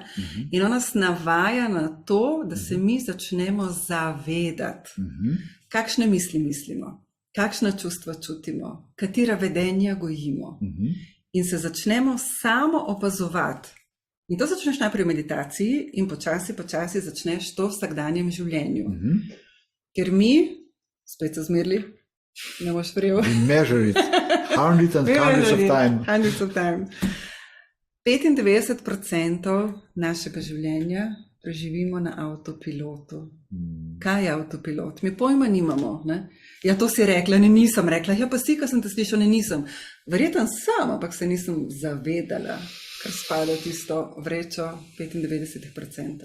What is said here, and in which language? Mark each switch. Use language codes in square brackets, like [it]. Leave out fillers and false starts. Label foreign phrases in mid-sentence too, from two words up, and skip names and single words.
[sl] In on nas navaja na to, da se mi začnemo zavedati, kakšne misli mislimo, kakšna čustva čutimo, katera vedenja gojimo. In se začnemo samo opazovati. In to začneš najprej v meditaciji in počasi začneš to v vsakdanjem življenju. Ker mi, spet so zmerili, ne boš verjel. [en] We measure it hundreds and hundreds of time. Hundreds of time. [sl] 95% našega življenja preživimo na avtopilotu. Kaj je avtopilot? Mi pojma nimamo. Ne? Ja, to si rekla, ne nisem rekla. Ja, pa si, ko sem te slišala, ne nisem. Verjetno sem, ampak se nisem zavedala, kar spada v tisto vrečo 95%.